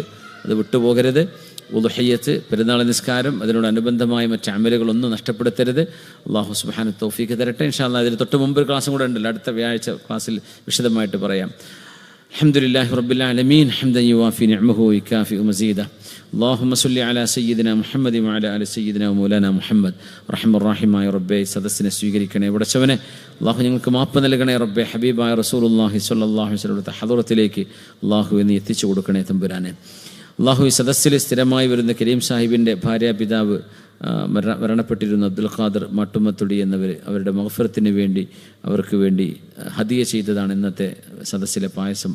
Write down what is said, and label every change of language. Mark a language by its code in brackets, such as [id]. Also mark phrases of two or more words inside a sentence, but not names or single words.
[ml] അത് വിട്ടുപോകരുത്. ഉദ്ഹിയ്യത്ത്, പെരുന്നാൾ നിസ്കാരം, അതിനോടനുബന്ധമായ മറ്റ് അമലുകളൊന്നും നഷ്ടപ്പെടുത്തരുത്. [ar] الله سبحانه [ml] തൗഫീഖ് തരട്ടെ. [ar] إن شاء الله [ml] ഇതിന് തൊട്ട് മുമ്പ് ഒരു ക്ലാസ്സും കൂടെ ഉണ്ടല്ലോ, അടുത്ത വ്യാഴാഴ്ച ക്ലാസ്സിൽ വിശദമായിട്ട് പറയാം. [ar] الحمد لله رب العالمين حمدا يوافي نعمه ويكافئ مزيده. اللهم صل على سيدنا محمد وعلى آل سيدنا ومولانا محمد. [ml] റഹ്മാൻ റഹീമായ റബ്ബേ, സദസ്സിനെ സ്വീകരിക്കണേ പടച്ചവനെ. അല്ലാഹു ഞങ്ങൾക്ക് മാപ്പ് നൽകണേ റബ്ബേ. ഹബീബായ [ar] رسول الله صلى الله عليه وسلم [ml] ഹദറത്തിലേക്ക് അല്ലാഹു എന്ന് എത്തിച്ചു കൊടുക്കണേ തമ്പുരാനെ. അല്ലാഹു ഈ സദസ്സിൽ സ്ഥിരമായി വരുന്ന കരീം സാഹിബിൻ്റെ ഭാര്യാപിതാവ് മരണപ്പെട്ടിരുന്ന അബ്ദുൽ ഖാദർ മാട്ടുമത്തൊടി എന്നവർ, അവരുടെ മഗ്ഫിറത്തിന് വേണ്ടി അവർക്ക് വേണ്ടി ഹദിയ ചെയ്തതാണ് ഇന്നത്തെ സദസ്സിലെ പായസം.